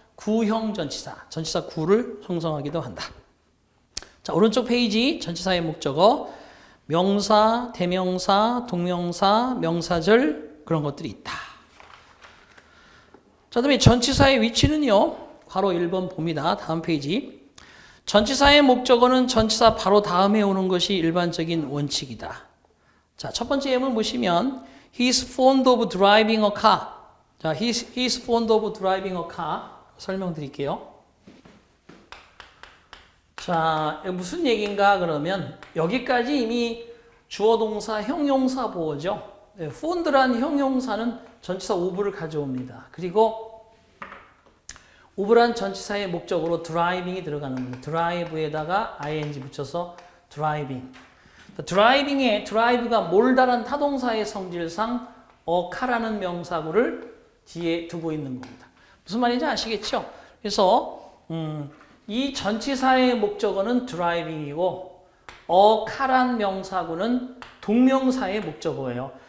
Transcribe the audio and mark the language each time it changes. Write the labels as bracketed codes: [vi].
[ko] 구형 전치사, 전치사 구를 형성하기도 한다. 자, 오른쪽 페이지 전치사의 목적어, 명사, 대명사, 동명사, 명사절 그런 것들이 있다. 자, 그다음에 전치사의 위치는요. 괄호 1번 봅니다. 다음 페이지. 전치사의 목적어는 전치사 바로 다음에 오는 것이 일반적인 원칙이다. 자, 첫 번째 예문 보시면 [en] He's fond of driving a car. 자, he's fond of driving a car. [ko] 설명드릴게요. 자, 무슨 얘기인가 그러면 여기까지 이미 주어 동사 형용사 보어죠. 네, fond란 형용사는 전치사 of를 가져옵니다. 그리고 of란 전치사의 목적으로 driving이 들어가는 겁니다. drive에다가 ing 붙여서 driving. 드라이빙에 drive가 몰다란 타동사의 성질상 어카라는 명사구를 뒤에 두고 있는 겁니다. 무슨 말인지 아시겠죠? 그래서 이 전치사의 목적어는 driving이고 어카란 명사구는 동명사의 목적어예요.